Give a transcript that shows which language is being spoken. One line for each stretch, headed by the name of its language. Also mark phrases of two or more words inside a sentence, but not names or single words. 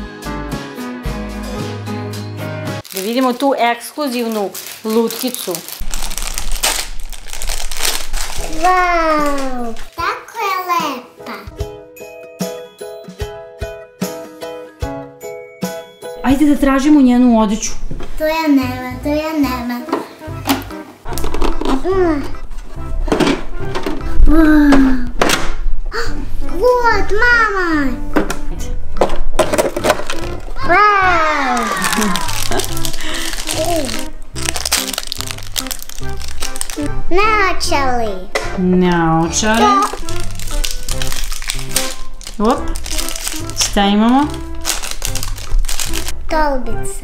Serbian: Da vidimo tu ekskluzivnu lutkicu. Vau, tako je lepa. Ajde da tražimo njenu odeću. To ja nema.
Russian: Вот, мама! Вау!
Serbian: Naočali! Naočare. Op. Šta imamo? Tolbice.